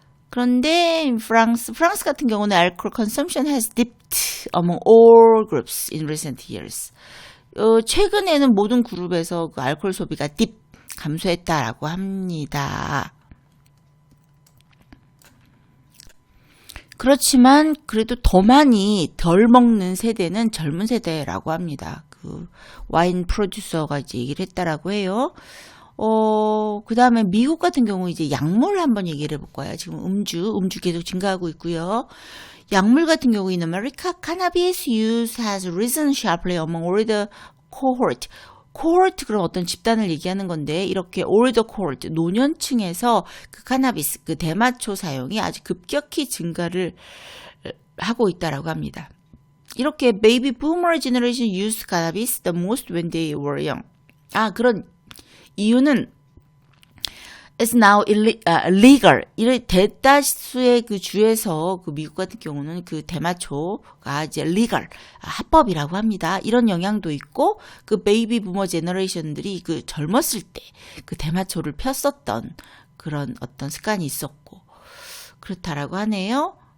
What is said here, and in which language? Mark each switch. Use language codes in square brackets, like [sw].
[ko] 그런데 프랑스 같은 경우는 [en] alcohol consumption has dipped among all groups in recent years. [ko] 최근에는 모든 그룹에서 그 알코올 소비가 감소했다라고 합니다. 그렇지만 그래도 더 많이 덜 먹는 세대는 젊은 세대라고 합니다. 그 와인 프로듀서가 이제 얘기를 했다라고 해요. 그 다음에 미국 같은 경우 이제 약물 한번 얘기를 해볼 거예요. 지금 음주 계속 증가하고 있고요. 약물 같은 경우 [en] in America, cannabis use has risen sharply among older cohort. [ko] 코홀트 그런 어떤 집단을 얘기하는 건데 이렇게 올더 코홀트 노년층에서 그 카나비스 그 대마초 사용이 아주 급격히 증가를 하고 있다라고 합니다. 이렇게 [en] baby boomer generation used cannabis the most when they were young. [ko] 그런 이유는 [en] is now illegal. [ko] 이런 대다수의 그 주에서 그 미국 같은 경우는 그 대마초가 이제 legal 합법이라고 합니다. 이런 영향도 있고 그 베이비 부머 제너레이션들이 그 젊었을 때 그 대마초를 폈었던 그런 어떤 습관이 있었고 그렇다라고 하네요.